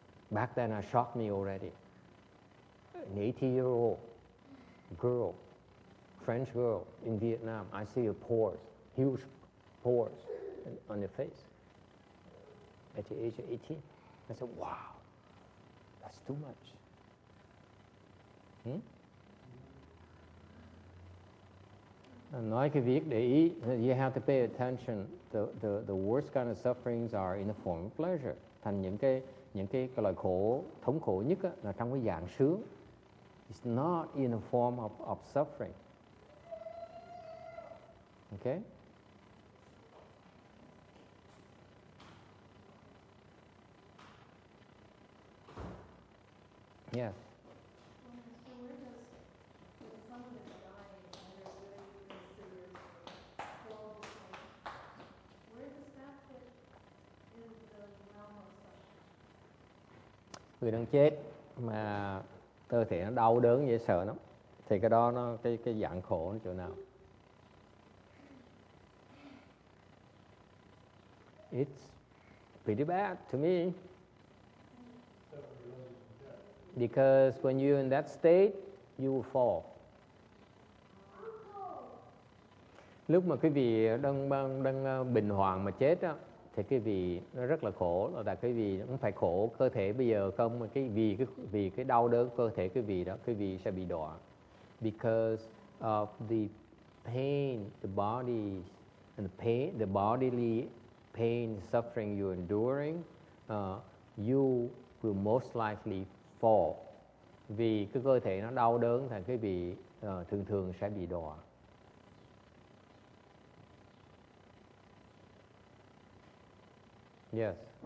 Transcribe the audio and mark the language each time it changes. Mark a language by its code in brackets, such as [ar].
[en] Back then, it shocked me already. An 80-year-old girl, French girl in Vietnam, I see her pores, huge pores on her face at the age of 18. I said, wow, that's too much. [vi] Nói cái việc để ý, [en] you have to pay attention. The worst kind of sufferings are in the form of pleasure. [vi] Thành những cái loại khổ, thống khổ nhất á, là trong cái dạng sướng. [en] It's not in the form of suffering. Okay? Yes. So where does, when someone is dying and they're really considered horrible state, where does that fit in the realm of suffering? [vi] Người đang chết mà cơ thể nó đau đớn dễ sợ lắm, thì cái đó nó cái dạng khổ nó chỗ nào? [en] It's pretty bad to me. Because when you're in that state, you will fall. [vi] Lúc mà quý vị đang bình hoàng mà chết á, thì quý vị nó rất là khổ, là tại quý vị không phải khổ cơ thể bây giờ không, mà vì cái đau đớn cơ thể quý vị đó, quý vị sẽ bị đọa. [en] Because of the pain, the body and the bodily pain, suffering you're enduring, you will most likely fall. [vi] Vì cái cơ thể nó đau đớn thì quý vị thường sẽ bị đọa. [en] Yes.